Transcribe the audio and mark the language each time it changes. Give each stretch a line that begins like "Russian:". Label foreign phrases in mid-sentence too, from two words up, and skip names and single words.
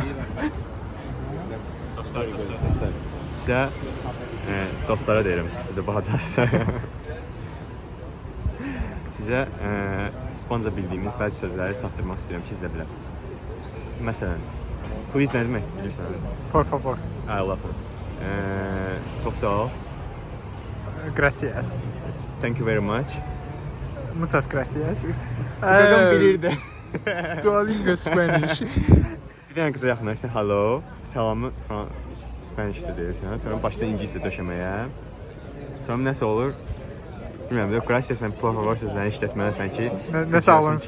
Azerbaijani: Dostlar. Sizə dostlara deyirəm, siz də baxacaqsınız. Sizə İspanca bildiyimiz bəzi sözləri çatdırmaq istəyirəm ki, siz də biləsiniz. Məsələn, please nə deməkdir bilirsən?
Spanish: Por favor.
English: I love it.
Azerbaijani: Çox sağ ol.
Spanish: Gracias.
English: Thank you very much.
Spanish: Muchas gracias.
Azerbaijani: Qaqam bilirdi. Duolingo Spanish. Bir dənə qıza yaxınlaşsan, hello, salamı Spanish'də deyirsən. Sonra başda ingiliscə döşəməyə. Sonra nəsə olur? Bilmirəm, gracias sən
Spanish: por favor
Azerbaijani: sözlərini işlətməlisən ki, nəsə alınsın.